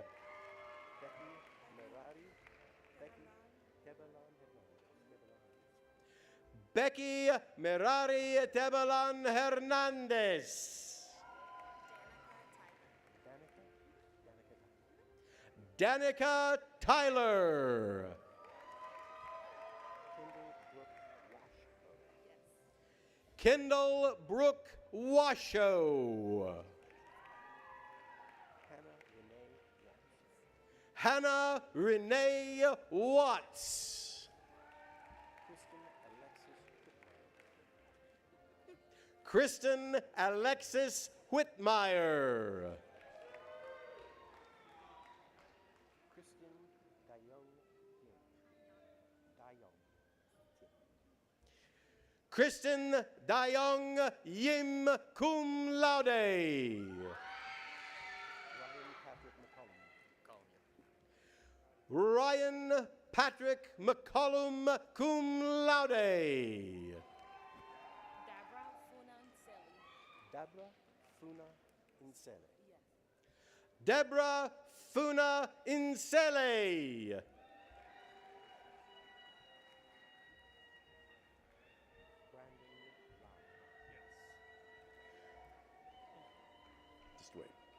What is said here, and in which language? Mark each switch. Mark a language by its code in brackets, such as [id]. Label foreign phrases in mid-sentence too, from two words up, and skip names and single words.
[en] Becky Merari Tebalan Hernandez. Danica Tyler. Kendall Brooke Washoe. Hannah Renee Watts. Kristen Alexis Whitmire. Kristen Dayong Yim [la] cum laude. [en] Ryan Patrick McCollum [la] cum laude. [en] Deborah Funa Insele. Just wait.